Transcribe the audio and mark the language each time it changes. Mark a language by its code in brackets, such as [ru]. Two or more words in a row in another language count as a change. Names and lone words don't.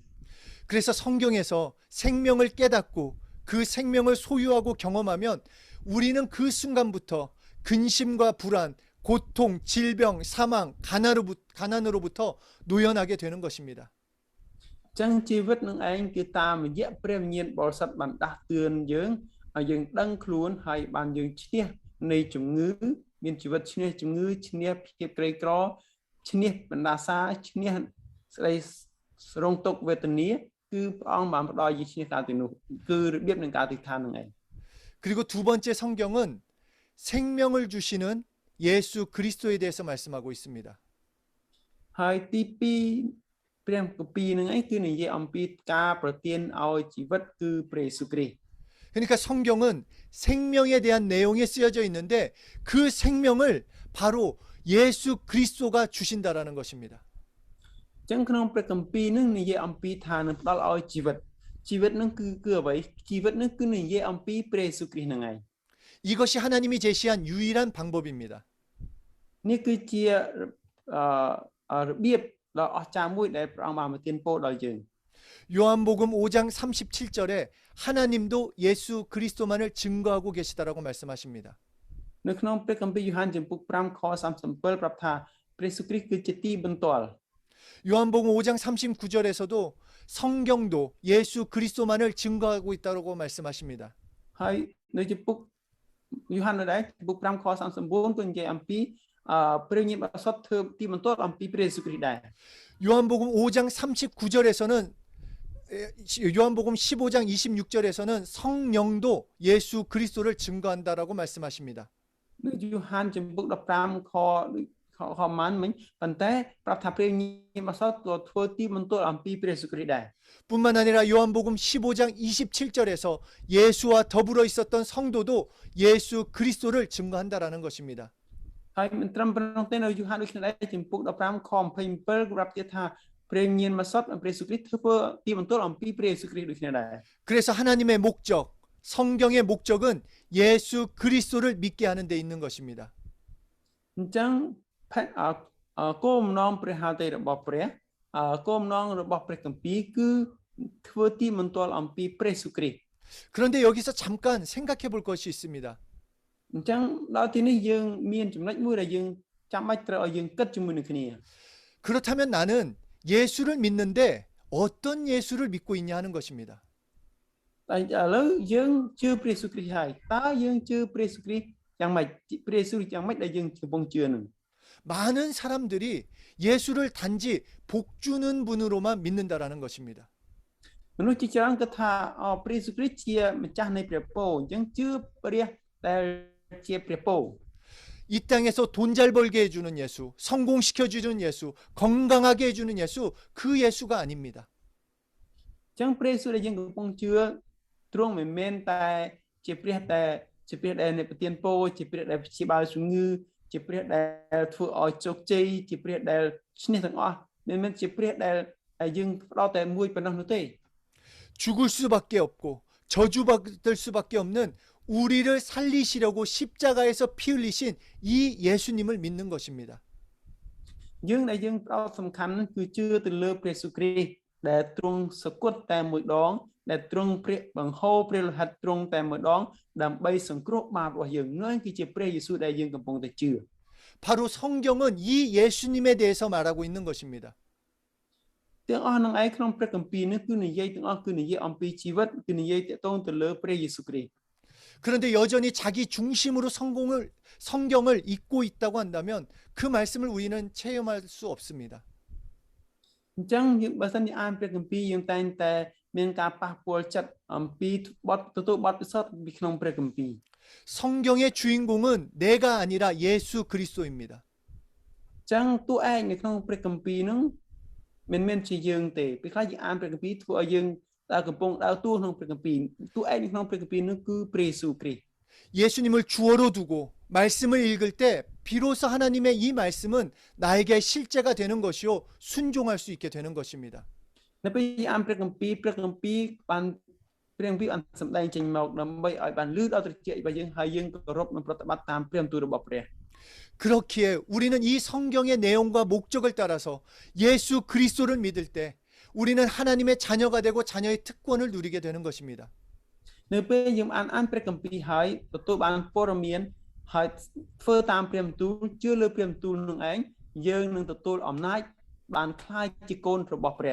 [ko] 그래서 성경에서 생명을 깨닫고 그 생명을 소유하고 경험하면 우리는 그 순간부터 근심과 불안, 고통, 질병, 사망, 가난으로부터 노연하게 되는 것입니다. [km] ចឹងជីវិតនឹងឯងគឺតាមរយៈព្រះវិញ្ញាណបរិសុទ្ធបានដាស់តឿនយើងឲ្យយើងដឹងខ្លួនហើយបានយើងឈ្នះនៃជំងឺមានជីវិតឈ្នះជំងឺឈ្នះភាពក្រីក្រឈ្នះបណ្ដាសាឈ្នះស្ដីរងទុក្ខវេទនាគឺព្រះអង្គបានផ្ដល់យើងឈ្នះកាលទីនោះគឺរបៀបនឹងការអធិដ្ឋាននឹងឯង [ko] 그리고 두 번째 성경은 생명을 주시는 예수 그리스도에 대해서 말씀하고 있습니다. [km] ហើយទី2 ព្រាមគម្ពីរហ្នឹងឯងគឺនិយាយអំពីការប្រទានឲ្យជីវិតគឺព្រះយេស៊ូវគ្រីស្ទ [ko] 그러니까 성경은 생명에 대한 내용이 쓰여져 있는데 그 생명을 바로 예수 그리스도가 주신다라는 것입니다. [km] អញ្ចឹងក្នុងព្រះគម្ពីរហ្នឹងនិយាយអំពីថានឹងផ្ដល់ឲ្យជីវិតហ្នឹងគឺអ្វីជីវិតហ្នឹងគឺនិយាយអំពីព្រះយេស៊ូវគ្រីស្ទហ្នឹងឯង [ko] 이것이 하나님이 제시한 유일한 방법입니다. [km] នេះគឺជារបៀបដ៏អស្ចារ្យមួយដែលព្រះអង្គបានប្រទានពរដល់យើង [ko] 요한복음 5장 37절에 하나님도 예수 그리스도만을 증거하고 계시다라고 말씀하십니다. [km] នៅក្នុងព្រះគម្ពីរយ៉ូហានចំពុក5ខ37ប្រាប់ថាព្រះយេស៊ូវគ្រីស្ទគឺជាទីបន្ទាល់ [ko] 요한복음 5장 39절에서도 성경도 예수 그리스도만을 증거하고 있다고 말씀하십니다. [km] ហើយនៅចំពុកយ៉ូហាននៅដែរចំពុក5ខ39ក៏និយាយអំពីព្រះញាណបរិសុទ្ធធ្វើទីបន្ទាល់អំពីព្រះយេស៊ូវគ្រីស្ទដែរ [ko] 요한복음 5장 39절에서는 요한복음 15장 26절에서는 성령도 예수 그리스도를 증거한다라고 말씀하십니다. [km] នៅយ៉ូហានចំពុក15ខម៉ានមិញប៉ុន្តែប្រាប់ថាព្រះញាណបរិសុទ្ធក៏ធ្វើទីបន្ទាល់អំពីព្រះយេស៊ូវគ្រីស្ទដែរ [ko] 뿐만 아니라 요한복음 15장 27절에서 예수와 더불어 있었던 성도도 예수 그리스도를 증거한다라는 것입니다. [km] ហើយមិនត្រឹមប៉ុណ្ណោះទេនៅយ៉ូហានដូចគ្នាដែរចំពុក15ខ27ប្រាប់ទៀតថាព្រះញាណបរិសុទ្ធព្រះយេស៊ូវគ្រីស្ទធ្វើទីបន្ទាល់អំពីព្រះយេស៊ូវគ្រីស្ទដូចគ្នាដែរ [ko] 그래서 하나님의 목적, 성경의 목적은 예수 그리스도를 믿게 하는 데 있는 것입니다. [km] អញ្ចឹងគោលបំណងព្រះហឫទ័យរបស់ព្រះគោលបំណងរបស់ព្រះគម្ពីរគឺធ្វើទីបន្ទាល់អំពីព្រះយេស៊ូវគ្រីស្ទ [ko] 그런데 여기서 잠깐 생각해 볼 것이 있습니다. [km] អញ្ចឹងដល់ទីនេះយើងមានចំណុចមួយដែលយើងចាំបាច់ត្រូវឲ្យយើងគិតជាមួយនឹងគ្នា [ko] 그렇다면 나는 예수를 믿는데 어떤 예수를 믿고 있냐 하는 것입니다. [km] តែឥឡូវយើងជឿព្រះយេស៊ូវគ្រីស្ទហើយតើយើងជឿព្រះយេស៊ូវគ្រីស្ទយ៉ាងម៉េចព្រះយេស៊ូវយ៉ាងម៉េចដែលយើងកំពុងជឿនឹង [ko] 많은 사람들이 예수를 단지 복 주는 분으로만 믿는다라는 것입니다. [km] មនុស្សជាច្រើនគិតថាព្រះយេស៊ូវគ្រីស្ទជាម្ចាស់នៃព្រះពរអញ្ចឹងជឿព្រះដែលជាព្រះពរ [ko] 이 땅에서 돈 잘 벌게 해주는 예수, 성공시켜주는 예수, 건강하게 해주는 예수, 그 예수가 아닙니다. [km] អញ្ចឹងព្រះយេស៊ូវដែលយើងកំពុងជឿទ្រង់មិនមែនតែជាព្រះដែលនៃប្រទានពរជាព្រះដែលព្យាបាលជំងឺជាព្រះដែលធ្វើឲ្យជោគជ័យជាព្រះដែលឈ្នះទាំងអស់មិនមែនជាព្រះដែលយើងផ្ដោតតែមួយប៉ុណ្ណោះនោះទេ [ko] 죽을 수밖에 없고 저주받을 수밖에 없는 우리를 살리시려고 십자가에서 피 흘리신 이 예수님을 믿는 것입니다. [km] យើងដែលយើងផ្ដោតសំខាន់គឺជឿទៅលើព្រះយេស៊ូវគ្រីស្ទដែលទ្រង់សគត់តែមួយដងដែលទ្រង់ព្រះបង្ហូរព្រះលោហិតទ្រង់តែមួយដងដើម្បីសង្គ្រោះបាបរបស់យើងនោះគឺជាព្រះយេស៊ូវដែលយើងកំពុងតែជឿ [ko] 바로 성경은 이 예수님에 대해서 말하고 있는 것입니다. [km] ទាំងអស់នឹងឯងក្នុងព្រះគម្ពីរនេះគឺនិយាយទាំងអស់គឺនិយាយអំពីជីវិតគឺនិយាយទាក់ទងទៅលើព្រះយេស៊ូវគ្រីស្ទ [ko] 그런데 여전히 자기 중심으로 성경을 읽고 있다고 한다면 그 말씀을 우리는 체험할 수 없습니다. [km] អញ្ចឹងយើងបើសិនជាអានព្រះគម្ពីរយើងតែងតែមានការប៉ះពាល់ចិត្តអំពីទទួលបទពិសោធន៍ពីក្នុងព្រះគម្ពីរ [ko] 성경의 주인공은 내가 아니라 예수 그리스도입니다. [km] អញ្ចឹងតួឯកនៅក្នុងព្រះគម្ពីរហ្នឹងមិនមែនជាយើងទេពេលខ្លះយើងអានព្រះគម្ពីរធ្វើឲ្យយើងកំពុងដើរតួក្នុងព្រះគម្ពីរតួឯកនៅក្នុងព្រះគម្ពីរនោះគឺព្រះយេស៊ូវគ្រីស្ទ [ko] 예수님을 주어로 두고 말씀을 읽을 때 비로소 하나님의 이 말씀은 나에게 실제가 되는 것이요 순종할 수 있게 되는 것입니다. [km] នៅពេលអានព្រះគម្ពីរបានសម្ដែងចេញមកដើម្បីឲ្យបានលឺដល់ត្រជារបស់យើងហើយយើងគោរពនិងប្រតិបត្តិតាមព្រះបន្ទូលរបស់ព្រះ [ko] 그렇기에 우리는 이 성경의 내용과 목적을 따라서 예수 그리스도를 믿을 때 우리는 하나님의 자녀가 되고 자녀의 특권을 누리게 되는 것입니다. [km] នៅពេលយើងអានព្រះគម្ពីរហើយទទួលបានព័ត៌មានហើយធ្វើតាមព្រះបន្ទូលជឿលើព្រះបន្ទូលនឹងឯងយើងនឹងទទួលអំណាចបានខ្លាចជាកូនរបស់ព្រះ